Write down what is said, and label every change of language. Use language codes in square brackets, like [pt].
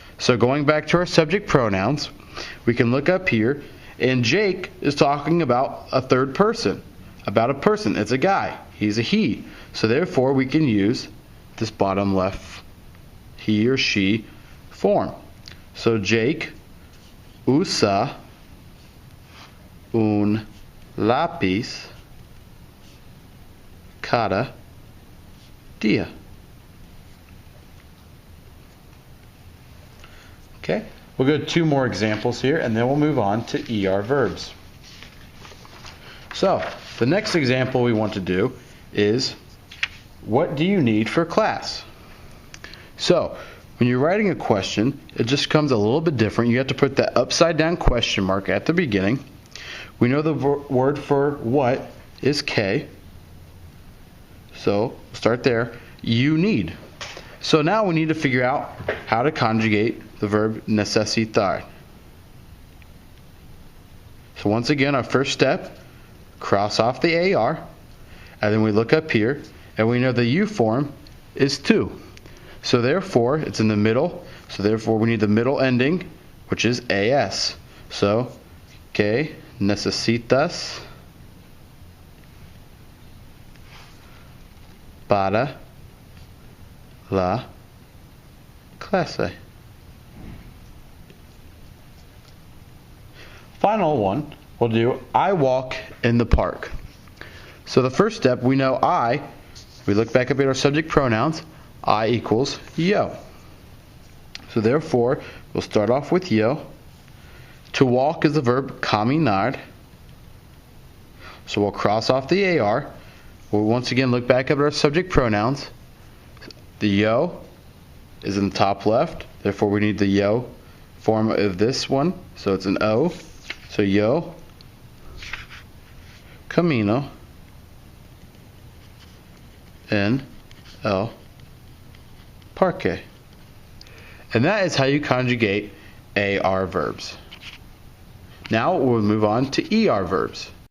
[en] So going back to our subject pronouns, we can look up here, and Jake is talking about a third person, about a person. It's a guy. He's a he. So therefore we can use this bottom left he or she form. [es] So Jake usa un lápiz cada día. [en] Okay, we'll go to two more examples here, and then we'll move on to ER verbs. So, the next example we want to do is, what do you need for class? So, when you're writing a question, it just comes a little bit different. You have to put that upside down question mark at the beginning. We know the word for what is K. So, start there. You need. So now we need to figure out how to conjugate the verb necesitar. So once again, our first step, cross off the AR, and then we look up here, and we know the U form is to. So therefore, it's in the middle, so therefore we need the middle ending, which is AS. [es] So, que necesitas para la clase. [en] Final one, we'll do I walk in the park. So the first step, we know we look back up at our subject pronouns, I equals yo. So therefore, we'll start off with yo. To walk is the verb caminar. So we'll cross off the AR. We'll once again look back up at our subject pronouns. The yo is in the top left, therefore we need the yo form of this one, so it's an O. [es] So yo camino en el parque. [en] And that is how you conjugate AR verbs. Now we'll move on to ER verbs.